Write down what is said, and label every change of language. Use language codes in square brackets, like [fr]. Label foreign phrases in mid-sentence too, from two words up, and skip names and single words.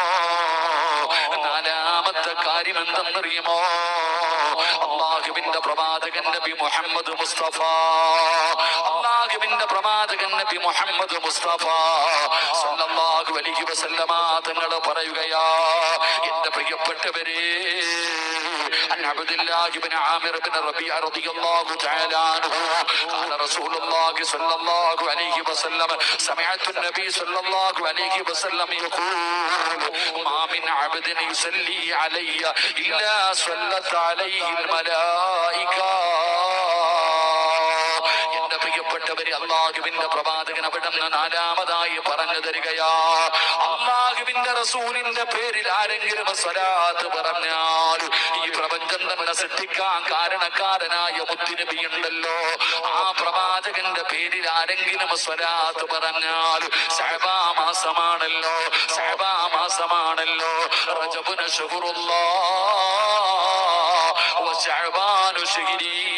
[ml] നാലാമത്തെ കാര്യം എന്തെന്നറിയുമോ? അള്ളാഹുവിന്റെ പ്രവാചകൻ നബി മുഹമ്മദ് മുസ്തഫ, അള്ളാഹുവിന്റെ പ്രവാചകൻ നബി മുഹമ്മദ് മുസ്തഫ [ar] صلى الله عليه [ml] വസല്ലമ തങ്ങൾ പറയുകയാ, എന്റെ പ്രിയപ്പെട്ടവരെ, [ar] عن عبد الله بن عامر بن ربيعة رضي الله تعالى عنه قال رسول الله صلى الله عليه وسلم سمعت النبي صلى الله عليه وسلم يقول ما من عبد يصلي علي إلا صلت عليه الملائكة. [ml] എന്റെ പ്രിയപ്പെട്ടവരെ, അള്ളാഹുവിന്റെ പ്രവാചകൻ അവിടുന്ന് നാലാമതായി പറഞ്ഞു തരികയാ, അള്ളാഹുവിന്റെ റസൂലിന്റെ പേരിൽ ആരെങ്കിലും സ്വലാത്ത് പറഞ്ഞാൽ ഈ പ്രപഞ്ചം തന്നെ സൃഷ്ടിക്കാൻ കാരണക്കാരനായ മുത്തുനബി ഉണ്ടല്ലോ, ആ പ്രവാചകന്റെ പേരിൽ ആരെങ്കിലും സ്വലാത്ത് പറഞ്ഞാൽ ശഅബാ മാസമാണല്ലോ, ശഅബാ മാസമാണല്ലോ, [ar] رجبُ شهرُ الله و شعبانُ شهري.